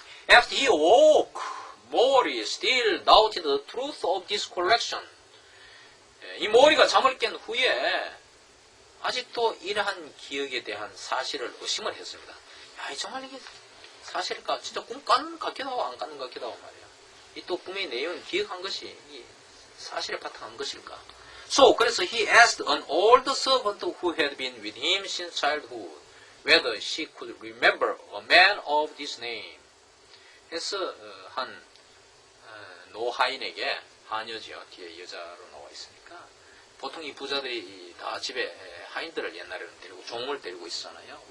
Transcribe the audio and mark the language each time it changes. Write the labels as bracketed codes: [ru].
[en] After he awoke, Mori still doubted the truth of this collection. [ko] 이 모리가 잠을 깬 후에 아직도 이러한 기억에 대한 사실을 의심을 했습니다. 야, 정말 이게 사실일까? 진짜 꿈 깐 같기도 하고 안 까는 것 같기도 하고 말이야. 이 또 꿈의 내용을 기억한 것이 이 사실에 바탕한 것일까? [en] So, [ko] 그래서 [en] he asked an old servant who had been with him since childhood whether she could remember a man of this name. [ko] 해서 한 노하인에게 하녀지요. 뒤에 여자로 나와 있으니까 보통 이 부자들이 다 집에 하인들을 옛날에는 데리고 종을 데리고 있었잖아요.